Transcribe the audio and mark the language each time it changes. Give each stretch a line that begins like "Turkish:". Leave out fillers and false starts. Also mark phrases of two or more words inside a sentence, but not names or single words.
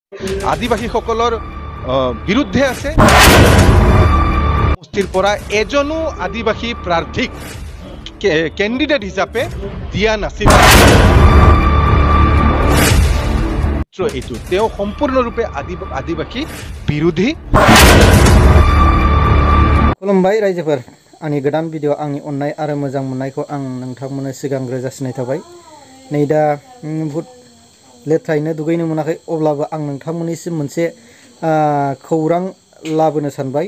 Assamese: আদিবাসীসকলৰ বিৰুদ্ধে আছে। সমষ্টিৰ পৰা এজনো আদিবাসী প্ৰাৰ্থীক কেণ্ডিডেট হিচাপে দিয়া নাছিল। এইটো তেওঁ সম্পূৰ্ণৰূপে আদিবাসী বিৰোধী।
Bodo: खुलुमबाय रायजोफोर, आंनि गोदान भिडिअ आंनि अननाय आरो मोजां मोननायखौ आं नोंथांमोननो सिगांग्रो जासिनाय थाबाय। नै दा बुहुद लेथ्रायैनो दुगैनो मोनाखै, अब्लाबो आं नोंथांमोननिसिम मोनसे खौरां लाबोनो सानबाय।